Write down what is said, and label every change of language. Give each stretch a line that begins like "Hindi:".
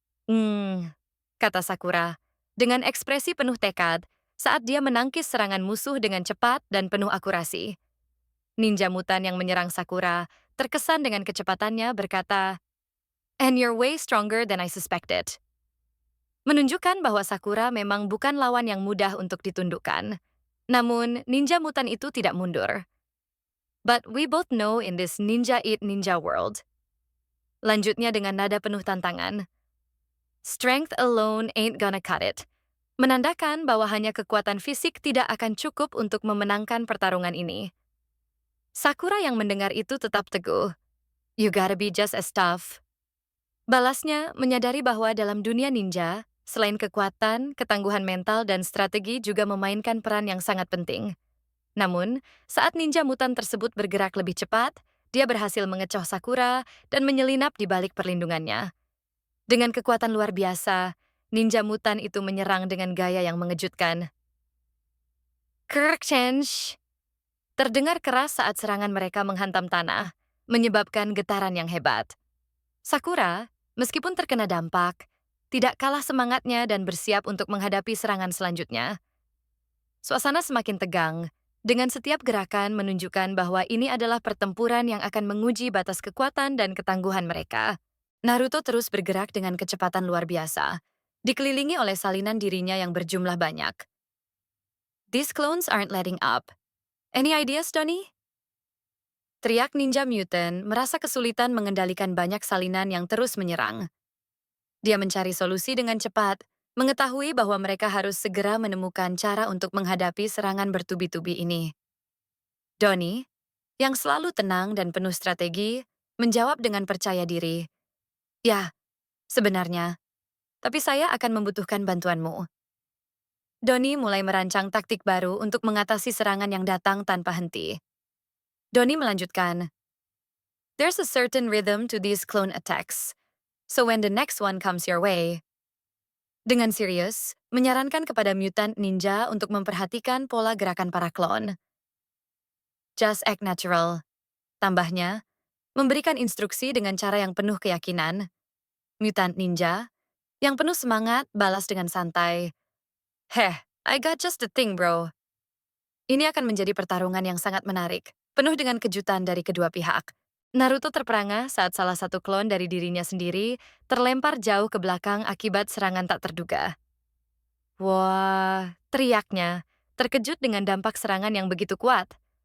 Indonesian: Hmm, kata Sakura, dengan ekspresi penuh tekad saat dia menangkis serangan musuh dengan cepat dan penuh akurasi. Ninja mutan yang menyerang Sakura terkesan dengan kecepatannya berkata,
English: "And you're way stronger than I suspected."
Indonesian: Menunjukkan bahwa Sakura memang bukan lawan yang mudah untuk ditundukkan. Namun, ninja mutan itu tidak mundur.
English: But we both know in this ninja eat ninja world.
Indonesian: Lanjutnya dengan nada penuh tantangan.
English: Strength alone ain't gonna cut it.
Indonesian: Menandakan bahwa hanya kekuatan fisik tidak akan cukup untuk memenangkan pertarungan ini. Sakura yang mendengar itu tetap teguh.
English: You gotta be just as tough.
Indonesian: Balasnya menyadari bahwa dalam dunia ninja, selain kekuatan, ketangguhan mental, dan strategi juga memainkan peran yang sangat penting. Namun, saat ninja mutan tersebut bergerak lebih cepat, dia berhasil mengecoh Sakura dan menyelinap di balik perlindungannya. Dengan kekuatan luar biasa, ninja mutan itu menyerang dengan gaya yang mengejutkan. Kerk change! Terdengar keras saat serangan mereka menghantam tanah, menyebabkan getaran yang hebat. Sakura, meskipun terkena dampak, tidak kalah semangatnya dan bersiap untuk menghadapi serangan selanjutnya. Suasana semakin tegang, dengan setiap gerakan menunjukkan bahwa ini adalah pertempuran yang akan menguji batas kekuatan dan ketangguhan mereka. Naruto terus bergerak dengan kecepatan luar biasa, dikelilingi oleh salinan dirinya yang berjumlah banyak.
English: These clones aren't letting up. Any ideas, Donnie?
Indonesian: Teriak ninja mutant merasa kesulitan mengendalikan banyak salinan yang terus menyerang. Dia mencari solusi dengan cepat, mengetahui bahwa mereka harus segera menemukan cara untuk menghadapi serangan bertubi-tubi ini. Donnie, yang selalu tenang dan penuh strategi, menjawab dengan percaya diri. Ya, sebenarnya, tapi saya akan membutuhkan bantuanmu. Donnie mulai merancang taktik baru untuk mengatasi serangan yang datang tanpa henti.
English: Donnie
Indonesian: melanjutkan,
English: "There's a certain rhythm to these clone attacks. So when the next one comes your way,"
Indonesian: dengan serius, menyarankan kepada mutant ninja untuk memperhatikan pola gerakan para klon.
English: Just act natural.
Indonesian: Tambahnya, memberikan instruksi dengan cara yang penuh keyakinan. Mutant ninja, yang penuh semangat, balas dengan santai.
English: "Heh, I got just the thing, bro."
Indonesian: Ini akan menjadi pertarungan yang sangat menarik, penuh dengan kejutan dari kedua pihak. Naruto terperangah saat salah satu klon dari dirinya sendiri terlempar jauh ke belakang akibat serangan tak terduga. Wah, teriaknya, terkejut dengan dampak serangan yang begitu kuat.